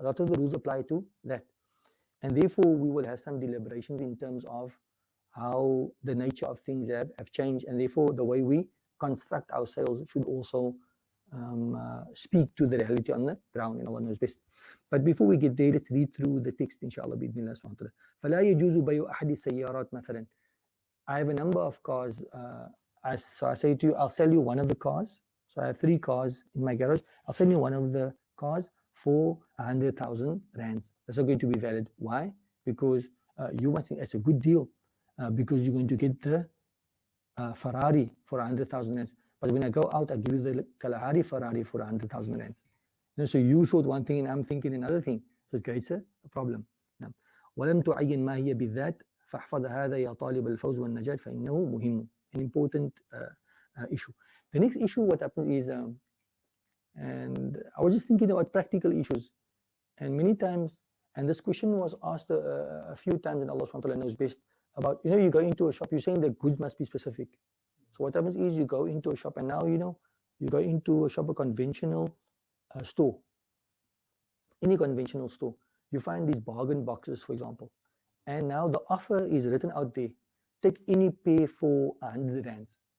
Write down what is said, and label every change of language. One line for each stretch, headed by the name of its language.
English: A lot of the rules apply to that. And therefore, we will have some deliberations in terms of how the nature of things have changed. And therefore, the way we construct our sales should also speak to the reality on the ground, and Allah knows best. But before we get there, let's read through the text, inshallah,
Arabic: بإذن الله سبحانه وتعالى. فلا يجوز بيع أحد السيارات مثلا.
English: I have a number of cars. So I say to you, I'll sell you one of the cars. So I have 3 cars in my garage. I'll sell you one of the cars for 100,000 rands. That's not going to be valid. Why? Because you might think it's a good deal because you're going to get the Ferrari for 100,000 rands. But when I go out, I give you the Kalahari Ferrari for 100,000 rands. So you thought one thing and I'm thinking another thing. So it creates a problem.
Arabic: Now, ولم تعين ما هي بالذات فاحفظ هذا يا طالب الفوز والنجاة فإنه مهم.
English: An important issue. The next issue, what happens is, and I was just thinking about practical issues, and many times, and this question was asked a few times, and Allah subhanahu wa ta'ala knows best, about, you go into a shop, you're saying the goods must be specific. So what happens is you go into a shop, and now, you go into a shop, a conventional store, any conventional store, you find these bargain boxes, for example, and now the offer is written out there, take any pay for 100 rands.